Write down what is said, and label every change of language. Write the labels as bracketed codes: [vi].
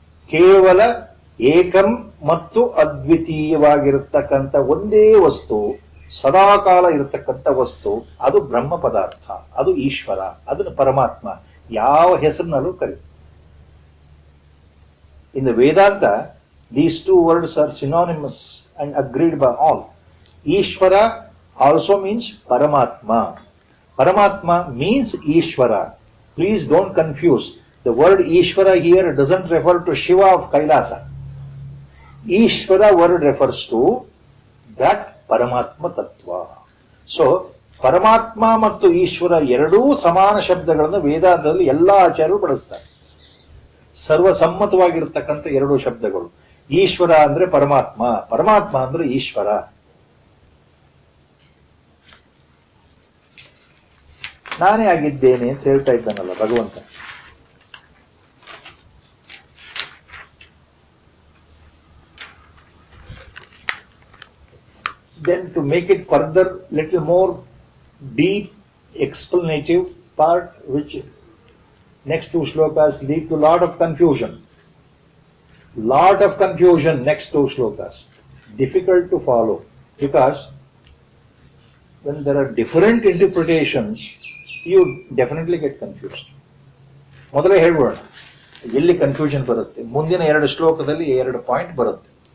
[kn] ಕೇವಲ ಏಕಂ ಮತ್ತು ಅದ್ವಿತೀಯವಾಗಿರತಕ್ಕಂಥ ಒಂದೇ ವಸ್ತು, ಸದಾಕಾಲ ಇರತಕ್ಕಂಥ ವಸ್ತು, ಅದು ಬ್ರಹ್ಮ ಪದಾರ್ಥ, ಅದು ಈಶ್ವರ, ಅದನ್ನು ಪರಮಾತ್ಮ ಯಾವ ಹೆಸರಿನಲ್ಲೂ ಕರಿ. [en] In the Vedanta, these two words are synonymous and agreed by all. Ishvara also means Paramatma. Paramatma means Ishvara. Please don't confuse. The word Ishvara here doesn't refer to Shiva of Kailasa. Ishvara word refers to that Paramatma Tattva. [kn] So, Paramatma ಮತ್ತು ಈಶ್ವರ ಎರಡೂ ಸಮಾನ ಶಬ್ದಗಳನ್ನು ವೇದಾಂತದಲ್ಲಿ ಎಲ್ಲ ಆಚಾರ್ಯರು ಬಳಸ್ತಾರೆ. ಸರ್ವಸಮ್ಮತವಾಗಿರತಕ್ಕಂಥ ಎರಡು ಶಬ್ದಗಳು. ಈಶ್ವರ ಅಂದ್ರೆ ಪರಮಾತ್ಮ, ಪರಮಾತ್ಮ ಅಂದ್ರೆ ಈಶ್ವರ. ನಾನೇ ಆಗಿದ್ದೇನೆ ಅಂತ ಹೇಳ್ತಾ ಇದ್ದಾನಲ್ಲ ಭಗವಂತ. [en] Then to make it further little more deep explanative part, which next two shlokas lead to lot of confusion. Lot of confusion next two shlokas. Difficult to follow because when there are different interpretations, you definitely get confused. [kn] ಮೊದಲೇ ಹೇಳ್ಬೋಣ ಎಲ್ಲಿ confusion ಬರುತ್ತೆ. ಮುಂದಿನ ಎರಡು ಶ್ಲೋಕದಲ್ಲಿ ಎರಡು point ಬರುತ್ತೆ.